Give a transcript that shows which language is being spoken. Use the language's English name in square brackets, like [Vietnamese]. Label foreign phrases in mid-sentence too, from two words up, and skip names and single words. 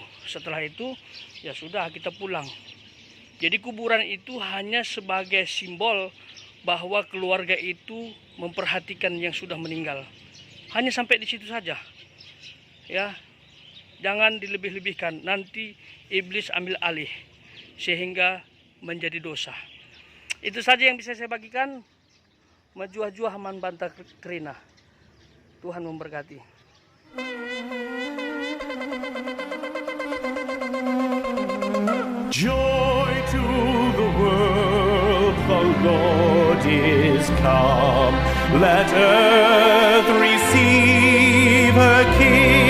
[Indonesian] Setelah itu ya sudah, kita pulang. Jadi kuburan itu hanya sebagai simbol bahwa keluarga itu memperhatikan yang sudah meninggal. Hanya sampai di situ saja. Ya. Jangan dilebih-lebihkan, nanti iblis ambil alih sehingga menjadi dosa. Itu saja yang bisa saya bagikan. [Batak Karo] Majuah-juah man bantah kerina. [Indonesian] Tuhan memberkati. [English] Joy to the world, the Lord is come. Let earth receive her King.